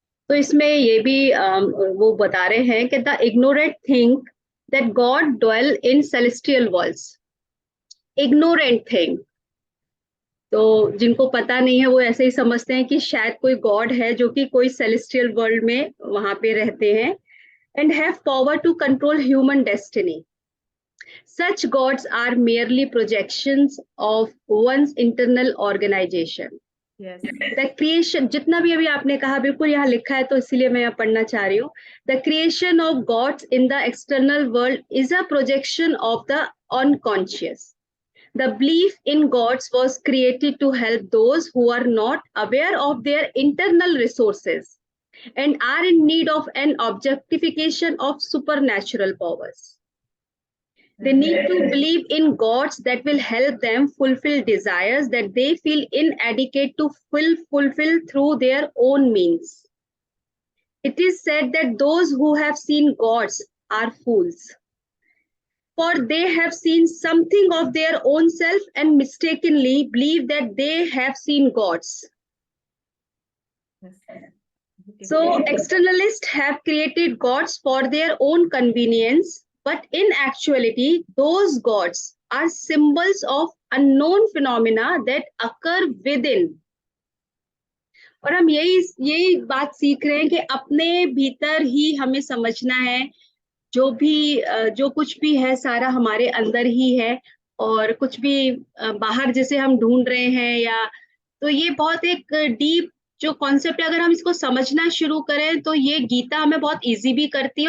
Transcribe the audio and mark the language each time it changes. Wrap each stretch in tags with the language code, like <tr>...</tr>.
<hi>तो इसमें ये भी वो बता रहे हैं कि</hi> <en>The ignorant think that God dwell in celestial worlds.</en> <hi>Ignorant thing, तो जिनको पता नहीं है वो ऐसे ही समझते हैं कि शायद कोई गॉड है जो कि कोई सेलेस्टियल वर्ल्ड में वहां पे रहते हैं,</hi> <en>And have power to control human destiny. Such gods are merely projections of one's internal organization. Yes, The creation,</en> <hi>जितना भी अभी आपने कहा बिल्कुल यहाँ लिखा है, तो इसीलिए मैं यहाँ पढ़ना चाह रही हूँ।</hi> <en>The creation of gods in the external world is a projection of the unconscious. The belief in gods was created to help those who are not aware of their internal resources and are in need of an objectification of supernatural powers. They need to believe in gods that will help them fulfill desires that they feel inadequate to fulfill through their own means. It is said that those who have seen gods are fools, for they have seen something of their own self and mistakenly believe that they have seen gods. So externalists have created gods for their own convenience, but in actuality, those gods are symbols of unknown phenomena that occur within.</en> <hi>और हम यही बात सीख रहे हैं कि अपने भीतर ही हमें समझना है जो कुछ भी है सारा हमारे अंदर ही है, और कुछ भी बाहर जैसे हम ढूंढ रहे हैं या, तो ये बहुत एक डीप जो कॉन्सेप्ट है, अगर हम इसको समझना शुरू करें तो ये गीता हमें बहुत इजी भी करती है।</hi>